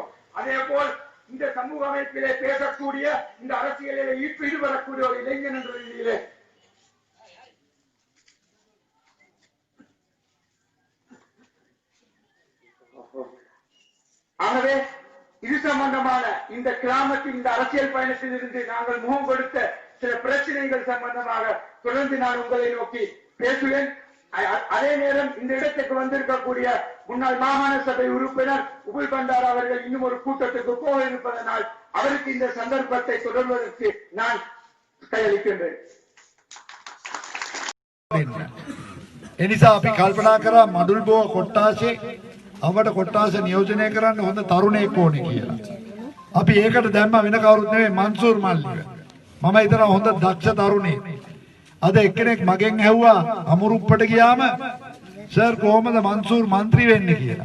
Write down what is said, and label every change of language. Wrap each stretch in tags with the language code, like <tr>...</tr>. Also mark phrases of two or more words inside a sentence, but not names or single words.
<ta>அதே போல் இந்த சமூக அமைப்பிலே பேசக்கூடிய, இந்த அரசியலிலே ஈடுபடக்கூடிய ஒரு இளைஞன் என்ற ரீதியிலே ஆகவே இது சம்பந்தமான இந்த கிராமத்தின் இந்த அரசியல் பயணத்தில் இருந்து நாங்கள் முகம் கொடுத்த சில பிரச்சனைகள் சம்பந்தமாக தொடர்ந்து நான் உங்களை நோக்கி பேசுவேன். அதே நேரம் இந்த இடத்துக்கு வந்திருக்கக்கூடிய முன்னாள் மாகாண சபை உறுப்பினர் உபுல் பண்டார் அவர்கள் இன்னும் ஒரு கூட்டத்துக்கு போக இருப்பதனால் அவருக்கு இந்த சந்தர்ப்பத்தை தொடர்வதற்கு நான் கையளிக்கின்றேன்.</ta> <si>එනිසා අපි කල්පනා කරා මඩුල්බෝව කොට්ටාසේ අපට කොට්ටාස නියෝජනය කරන්න හොඳ තරුණයෙක් ඕනේ කියලා. අපි ඒකට දැම්ම වෙන කවුරුත් නෙවෙයි මන්සූර් මල්ලිව. මම හිතනවා හොඳ දක්ෂ තරුණයෙක්. අද එක්කෙනෙක් මගෙන් ඇහුවා අමුරුප්පට ගියාම සර් කොහොමද මන්සූර් മന്ത്രി වෙන්නේ කියලා.</si>